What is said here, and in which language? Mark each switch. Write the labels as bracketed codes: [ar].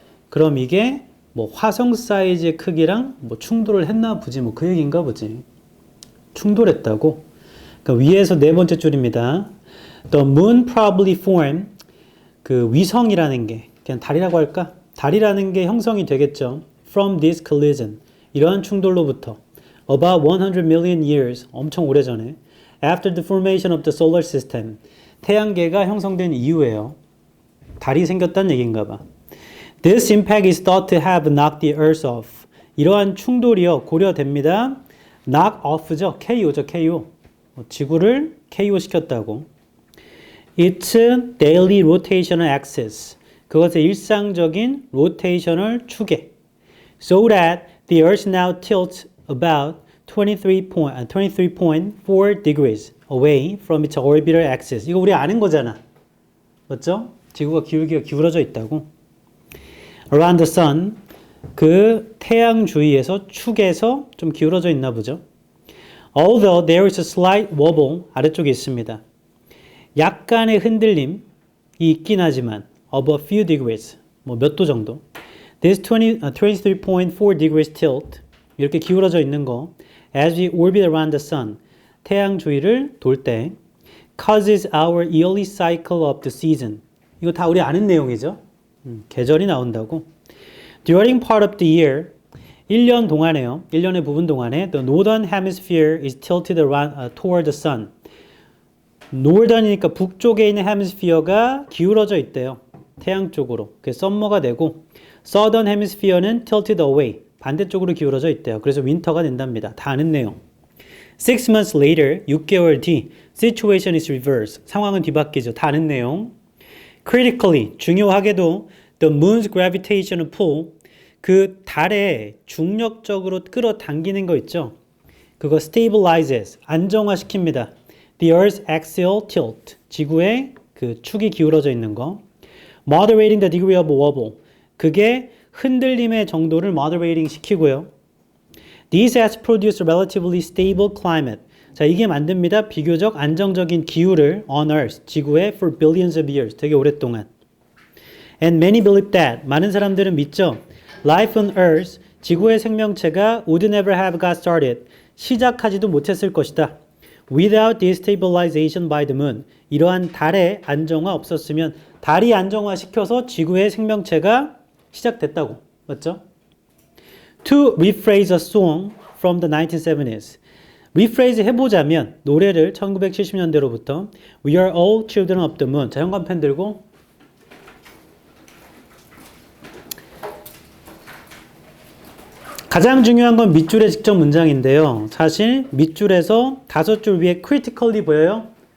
[ko] 그럼 이게 뭐 화성 사이즈의 크기랑 뭐 충돌을 했나 보지, 뭐 그 얘기인가 보지. 충돌했다고. 그러니까 위에서 네 번째 줄입니다. [en] The moon probably formed, [ko] 그 위성이라는 게 그냥 달이라고 할까? 달이라는 게 형성이 되겠죠. [en] From this collision, [ko] 이러한 충돌로부터 [en] about 100 million years, [ko] 엄청 오래전에 [en] after the formation of the solar system, [ko] 태양계가 형성된 이후에요. 달이 생겼다는 얘기인가 봐. [en] This impact is thought to have knocked the Earth off. [ko] 이러한 충돌이요, 고려됩니다. knock off죠. KO죠, KO. 지구를 KO 시켰다고. [en] Its daily rotational axis. [ko] 그것의 일상적인 rotational 추계. [en] So that the Earth now tilts about 23.4 degrees away from its orbital axis. [ko] 이거 우리 아는 거잖아. 맞죠? 지구가 기울기가 기울어져 있다고. [en] Around the sun, [ko] 그 태양 주위에서 축에서 좀 기울어져 있나 보죠. [en] Although there is a slight wobble, [ko] 아래쪽에 있습니다. 약간의 흔들림이 있긴 하지만 [en] of a few degrees, [ko] 뭐 몇 도 정도. [en] This 23.4 degrees tilt, [ko] 이렇게 기울어져 있는 거, [en] as we orbit around the sun, [ko] 태양 주위를 돌 때, [en] causes our yearly cycle of the season. [ko] 이거 다 우리 아는 내용이죠. 계절이 나온다고. [en] During part of the year, [ko] 1년 동안에요. 1년의 부분 동안에 [en] the northern hemisphere is tilted around, toward the sun. [ko] northern이니까 북쪽에 있는 hemisphere가 기울어져 있대요. 태양 쪽으로. 그게 summer가 되고 southern hemisphere는 tilted away. 반대쪽으로 기울어져 있대요. 그래서 윈터가 된답니다. 다 아는 내용. [en] 6 months later, [ko] 6개월 뒤, [en] situation is reversed. [ko] 상황은 뒤바뀌죠. 다 아는 내용. Critically, 중요하게도 [en] the moon's gravitational pull, [ko] 그 달의 중력적으로 끌어당기는 거 있죠. 그거 stabilizes, 안정화시킵니다. [en] The Earth's axial tilt, [ko] 지구의 그 축이 기울어져 있는 거. [en] Moderating the degree of wobble, [ko] 그게 흔들림의 정도를 moderating 시키고요. [en] These has produced a relatively stable climate. [ko] 자, 이게 만듭니다. 비교적 안정적인 기후를 [en] on Earth, [ko] 지구에 [en] for billions of years, [ko] 되게 오랫동안. [en] And many believe that, [ko] 많은 사람들은 믿죠. [en] Life on Earth, [ko] 지구의 생명체가 [en] would never have got started, [ko] 시작하지도 못했을 것이다. [en] Without destabilization by the moon, [ko] 이러한 달의 안정화 없었으면 달이 안정화시켜서 지구의 생명체가 시작됐다고. 맞죠? [en] To rephrase a song from the 1970s. [ko] rephrase 해보자면 노래를 1970년대로부터 [en] We are all children of the moon. [ko] 자, 형광펜 들고 가장 중요한 건 밑줄의 직접 문장인데요. 사실 밑줄에서 5줄 위에 critically 보여요?